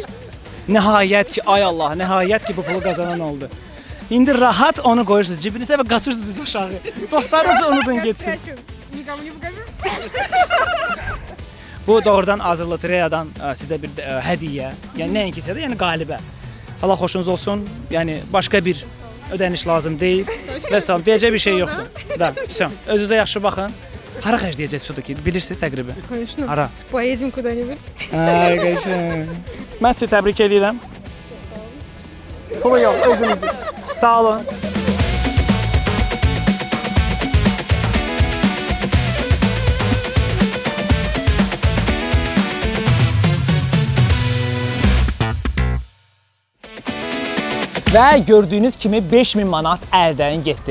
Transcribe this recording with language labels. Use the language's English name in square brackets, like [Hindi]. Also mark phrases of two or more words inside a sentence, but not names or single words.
[Azerbaijani] Nəhayət ki, ay Allah, nəhayət ki bu pulu qazanan oldu. İndi rahat onu qoyursunuz cibinizə və qaçırsınız aşağı. Dostlarınızı unudun getsin. [Russian] Nikomu не покажу. [Azerbaijani] Bu doğrudan Azər Lotereyadan sizə bir hədiyyə. Yəni nəinki sizə də, yəni qalibə. Allah xoşunuz olsun. Yəni başqa bir ödəniş lazım deyil. Və sağ olun. Deyəcək bir şey yoxdur. [Russian] Da, всё. [Azerbaijani] Özünüzə yaxşı baxın. Hara xərcləyəcəksiniz все-таки? Bilirsiniz təqribi? [Russian] Конечно. [Azerbaijani] Hara? [Russian] Поедем куда-нибудь. [Azerbaijani] Ay, qəşəng. Mən sizi təbrik edirəm. Pulu yox, özünüzü. Sağ olun. Və gördüyünüz kimi 5000 manat əldən getdi.